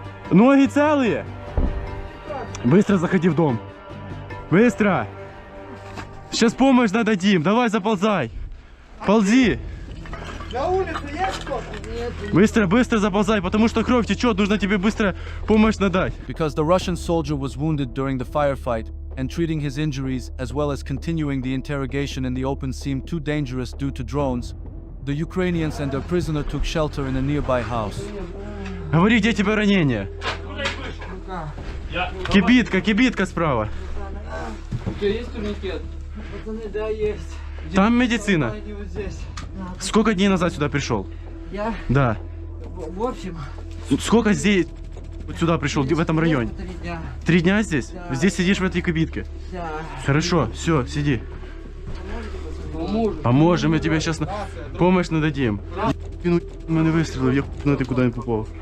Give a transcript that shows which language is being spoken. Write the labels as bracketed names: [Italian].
[Russian] Ноги целые? Быстро заходи в дом. Быстро! Сейчас помощь дадим. Давай заползай. Ползи. На улице есть кто-то? Нет. Быстро, быстро заползай, потому что кровь течет. Нужно тебе быстро помощь надать. [English] Because the Russian soldier was wounded during the firefight, and treating his injuries as well as continuing the interrogation in the open seemed too dangerous due to drones, the Ukrainians and their prisoner took shelter in a nearby house. [Russian] Говори, где тебе ранение? Кибитка справа. У тебя есть турникет? Пацаны, да, есть. Там медицина. Вот здесь. Сколько дней назад сюда пришел? Я? Да. В общем... Сколько здесь вот сюда пришел, в этом районе? 3 дня. 3 дня здесь? Да. Здесь сидишь в этой кибитке? Да. Хорошо, все, сиди. Поможем. Поможем, я тебе сейчас помощь нададим. [Ukrainian] Мене вистрілив, я хуй ти куди не попав.